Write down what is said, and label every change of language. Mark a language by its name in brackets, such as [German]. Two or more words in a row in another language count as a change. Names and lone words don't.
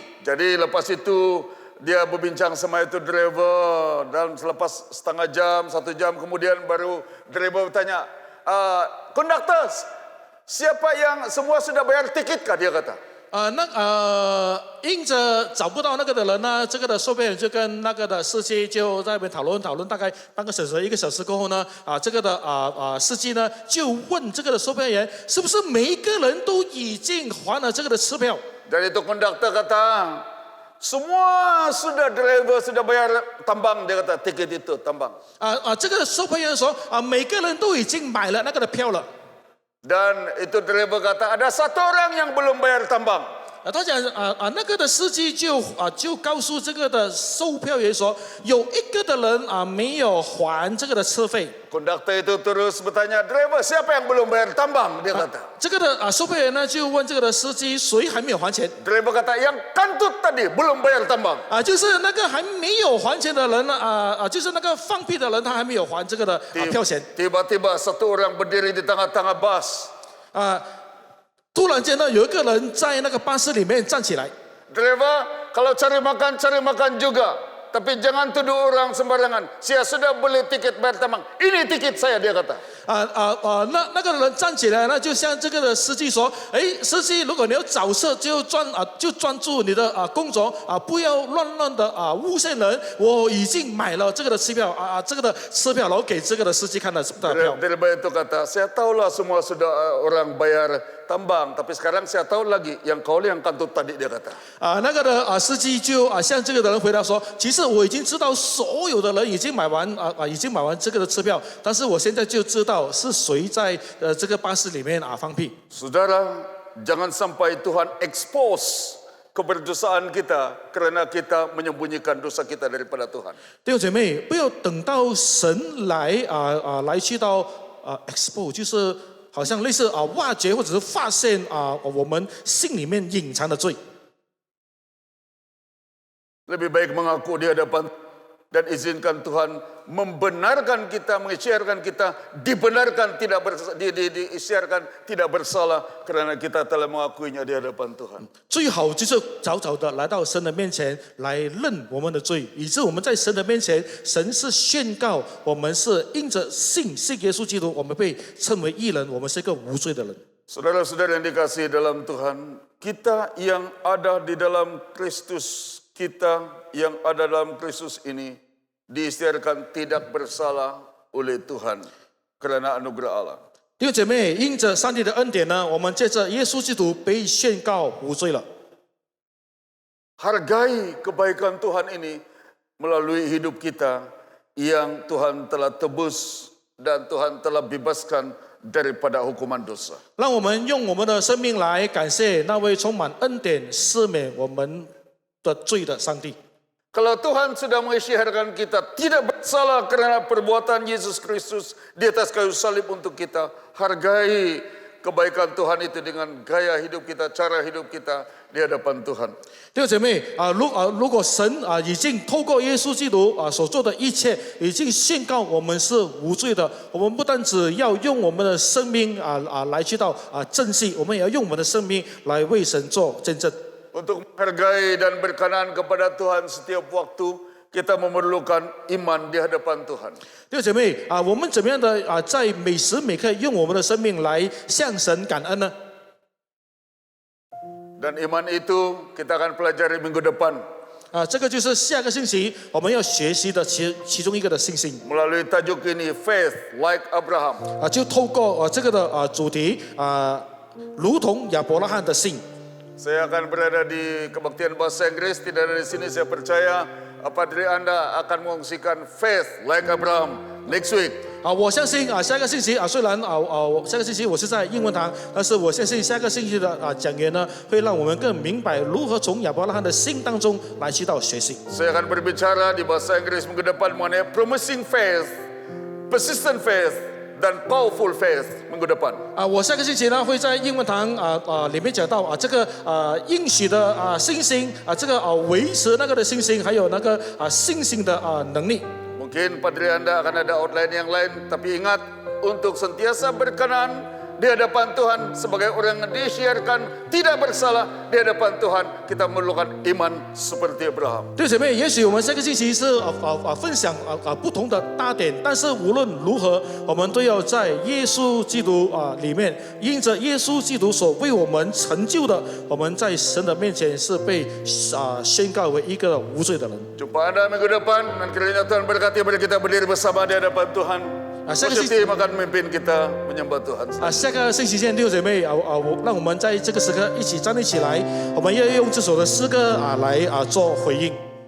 [Malay] Jadi lepas itu dia berbincang sama itu driver dan selepas setengah jam, 1 jam kemudian baru driver bertanya, konduktor, siapa yang semua sudah bayar tiket kah? Dia kata. [Chinese] 因着找不到那个的人呢，这个的售票员就跟那个的司机就在那边讨论，大概半个小时、1个小时过后呢，这个的司机呢就问这个的售票员，是不是每一个人都已经还了这个的车票？ [Malay] Dan itu konduktor kata, semua sudah driver sudah bayar tambang, dia kata tiket itu tambang. [Chinese] 这个售票员说每个人都已经买了那个的票了。 [Malay] Dan itu driver kata ada 1 orang yang belum bayar tambang. [Chinese] 他讲那个的司机就告诉这个的售票员说，有1个的人没有还这个的车费。 [Malay] Konduktor itu terus bertanya, driver siapa yang belum bayar tambang? Dia kata. [Chinese] 这个的售票员呢就问这个的司机谁还没有还钱？ [Malay] Driver kata yang kantut tadi belum bayar tambang. [Chinese] 就是那个还没有还钱的人呢就是那个放屁的人他还没有还这个的票钱。 [Malay] Tiba-tiba 1 orang berdiri di tengah-tengah bas. [Chinese] 突然间呢有一个人在那个巴士里面站起来。 [Malay] Driver, kalau cari makan juga. Tapi jangan tuduh orang sembarangan. Saya sudah beli tiket bayar tambang. Ini tiket saya, dia kata. [Chinese] 那个人站起来呢，就向这个的司机说：“司机，如果你要找车，就专注你的工作不要乱的诬陷人。我已经买了这个的车票这个的车票，然后给这个的司机看了票。” [Malay] Driver itu kata, saya tahulah semua sudah orang bayar tambang, tapi sekarang saya tahu lagi yang kau yang kantut tadi, dia kata. [Chinese] 那个的司机就向这个的人回答说：“其实我已经知道所有的人已经买完这个的车票，但是我现在就知道是谁在这个巴士里面放屁。” [Malay] Saudara, jangan sampai Tuhan expose keberdosaan kita karena kita menyembunyikan dosa kita daripada Tuhan. [Chinese] 弟兄姐妹，不要等到神来去到expose， 就是好像类似挖掘或者是发现我们心里面隐藏的罪。 [Malay] Lebih baik mengaku di hadapan dan izinkan Tuhan membenarkan kita, mengisytiharkan kita, dibenarkan diisytiharkan tidak bersalah karena kita telah mengakuinya di hadapan Tuhan. [Chinese] 最好就是早早的来到神的面前来认我们的罪，以致我们在神的面前，神是宣告我们是因着信耶稣基督，我们被称为义人，我们是一个无罪的人。 [Malay] Saudara-saudara yang dikasihi dalam Tuhan, kita yang ada di dalam Kristus, kita yang ada dalam Kristus ini diisytiharkan tidak bersalah oleh Tuhan karena anugerah Allah. [Chinese] 弟兄姐妹，因着上帝的恩典呢，我们借着耶稣基督被宣告无罪了。 [Malay] Hargai kebaikan Tuhan ini melalui hidup kita yang Tuhan telah tebus dan Tuhan telah bebaskan daripada hukuman dosa. [Chinese] 让我们用我们的生命来感谢那位充满恩典、赦免我们的罪的上帝。 [Malay] Kalau Tuhan sudah mengisytiharkan kita tidak bersalah karena perbuatan Yesus Kristus di atas kayu salib untuk kita, hargai kebaikan Tuhan itu dengan gaya hidup kita, cara hidup kita di hadapan Tuhan. [Chinese] 弟兄姐妹如果神已经透过耶稣基督所做的一切，已经宣告我们是无罪的，我们不单只要用我们的生命来去到正义，我们也要用我们的生命来为神做见证。 [Malay] Untuk menghargai dan berkenan kepada Tuhan setiap waktu, kita memerlukan iman di hadapan Tuhan. [Chinese] 弟兄姐妹我们怎么样的在每时每刻用我们的生命来向神感恩呢？ [Malay] Dan iman itu kita akan pelajari minggu depan [Chinese] 这个就是下个星期我们要学习的其中一个的信心 [Malay] melalui tajuk ini, Faith Like Abraham. [Chinese] 就透过这个的主题如同亚伯拉罕的信。 [Malay] Saya akan berada di kebaktian bahasa Inggris, tidak dari sini saya percaya apa dari Anda akan mengungsikan Faith Like Abraham [English] next week. [Chinese] 我相信下个星期虽然下个星期我是在英文堂，但是我相信下个星期的讲员呢，会让我们更明白如何从亚伯拉罕的信当中来去到学习。 [Malay] Saya akan berbicara di bahasa Inggris minggu depan mengenai [English] promising faith, persistent faith, [Malay] dan [English] powerful faith [Malay] minggu depan. [Chinese] 我下个星期呢会在英文堂里面讲到这个应许的信心这个维持那个的信心，还有那个信心的能力。 [Malay] Mungkin Padri Anda akan ada outline yang lain, tapi ingat untuk sentiasa berkenan di hadapan Tuhan sebagai orang yang disiarkan tidak bersalah di hadapan Tuhan, kita memerlukan iman seperti Abraham. [Chinese] 弟兄姐妹，也许我们下个星期是分享不同的大点，但是无论如何，我们都要在耶稣基督里面，因着耶稣基督所为我们成就的，我们在神的面前是被宣告为一个无罪的人。 [Malay] Jumpa Anda minggu depan dan kiranya Tuhan berkati mari kita berdiri bersama di hadapan Tuhan. Positif akan memimpin kita menyembah Tuhan. [Chinese] 下个星期见，弟兄姐妹让我们在这个时刻一起站立起来，我们要用这首的诗歌来做回应。